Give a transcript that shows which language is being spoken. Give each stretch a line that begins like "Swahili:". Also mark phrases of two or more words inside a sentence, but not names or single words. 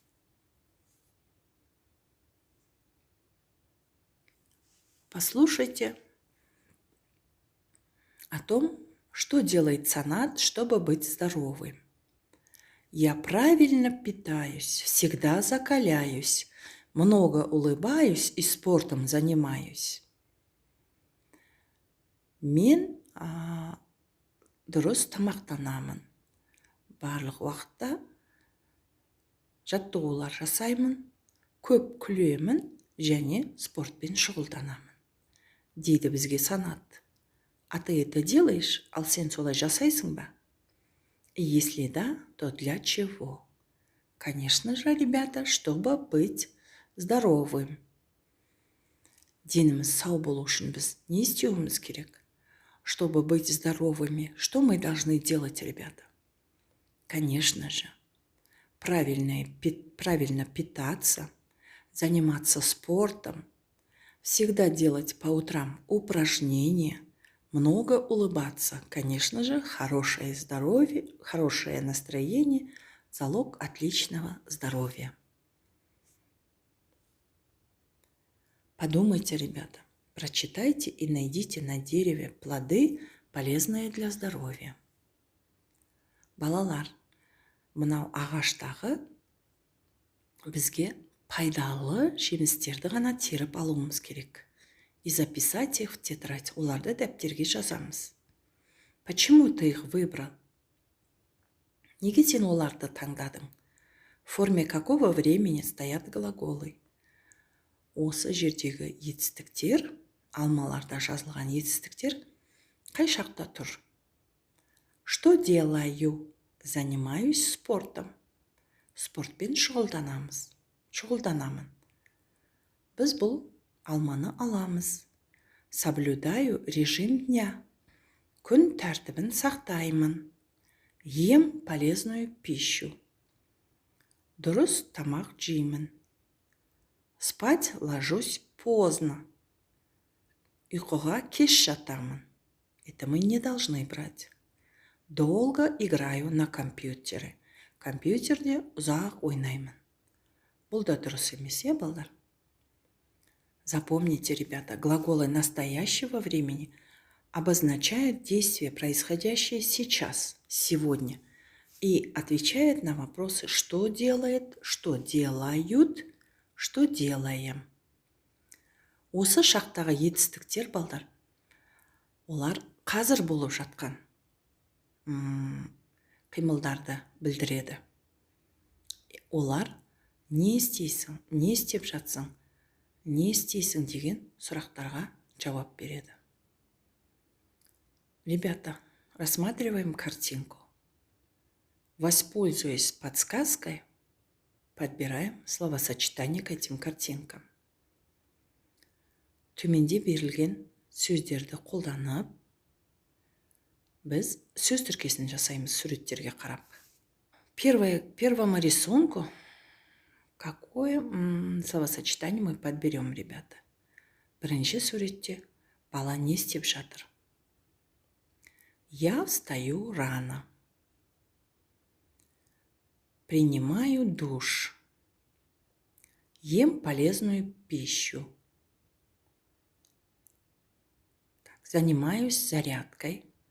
Russian: Послушайте о том, что делает Санат, чтобы быть здоровым. Я правильно питаюсь, всегда закаляюсь, много улыбаюсь и спортом занимаюсь.
Kazakh: Мен дұрыс тамақтанамын. Барлық уақытта жаттығулар жасаймын, көп күлемін және спортпен шұғылданамын. Дейді бізге Санат.
Russian: А ты это делаешь,
Kazakh: ал сен солай жасайсың ба?
Russian: И если да, то для чего? Конечно же, ребята, чтобы быть здоровым.
Kazakh: Деніміз сау болу үшін біз не істеуіміз керек?
Russian: Чтобы быть здоровыми, что мы должны делать, ребята? Конечно же, правильно питаться, заниматься спортом, всегда делать по утрам упражнения, много улыбаться. Конечно же, хорошее здоровье, хорошее настроение – залог отличного здоровья. Подумайте, ребята, прочитайте и найдите на дереве плоды, полезные для здоровья.
Kazakh: Балалар, мынау ағаштағы бізге пайдалы жемістерді ғана теріп алуымыз керек.
Russian: И записать их в тетрадь.
Kazakh: Оларды дәптерге жазамыз.
Russian: Почему ты их выбрал?
Kazakh: Неге сен оларды таңдадың?
Russian: В форме какого времени стоят глаголы?
Kazakh: Осы жердегі етістіктер, алмаларда жазылған етістіктер қай шақта тұр?
Russian: Что делаю? Занимаюсь спортом.
Kazakh: Спортпен шұғылданамын. Біз бұл алманы аламыз.
Russian: Соблюдаю режим дня.
Kazakh: Күн тәртібін сақтаймын.
Russian: Ем полезную пищу.
Kazakh: Дұрыс тамақ жеймін.
Russian: Спать ложусь поздно.
Kazakh: Ұйқыға кеш жатамын.
Russian: Это мы не должны брать. Долго играю на компьютере.
Kazakh: Компьютерде ұзақ ойнаймын. Бұл да дұрыс емес, балдар?
Russian: Запомните, ребята, глаголы настоящего времени обозначают действие, происходящее сейчас, сегодня, и отвечает на вопросы, что делает, что делают, Что делаем?
Kazakh: Осы шақтағы етістіктер, балдар, олар қазір болып жатқан қимылдарды білдіреді. Олар не істейсің, не істеп жатсың, не істейсің деген сұрақтарға жауап береді.
Russian: Ребята, рассматриваем картинку. Воспользуясь подсказкой, подбираем словосочетание к этим картинкам.
Kazakh: Төменде берілген сөздерді қолданып, біз сөз тіркесін жасаймыз суреттерге қарап.
Russian: Первому рисунку какое словосочетание мы подберем, ребята?
Kazakh: Бірінші суретте бала не істеп жатыр?
Russian: Я встаю рано. Принимаю душ. Ем полезную пищу. Занимаюсь зарядкой.